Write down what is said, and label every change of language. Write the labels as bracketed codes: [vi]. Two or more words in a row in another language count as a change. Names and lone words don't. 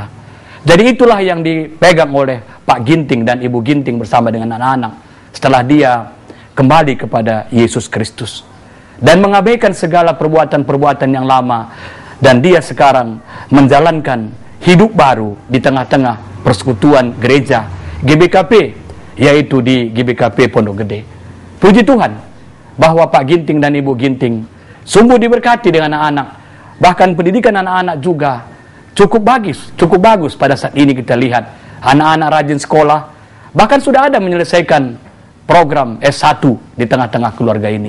[id] Jadi itulah yang dipegang oleh Pak Ginting dan Ibu Ginting bersama dengan anak-anak setelah dia kembali kepada Yesus Kristus dan mengabaikan segala perbuatan-perbuatan yang lama, dan dia sekarang menjalankan hidup baru di tengah-tengah persekutuan gereja GBKP, yaitu di GBKP Pondok Gede. Puji Tuhan bahwa Pak Ginting dan Ibu Ginting sungguh diberkati dengan anak-anak. Bahkan pendidikan anak-anak juga cukup bagus pada saat ini. Kita lihat anak-anak rajin sekolah, bahkan sudah ada menyelesaikan program S1 di tengah-tengah keluarga ini.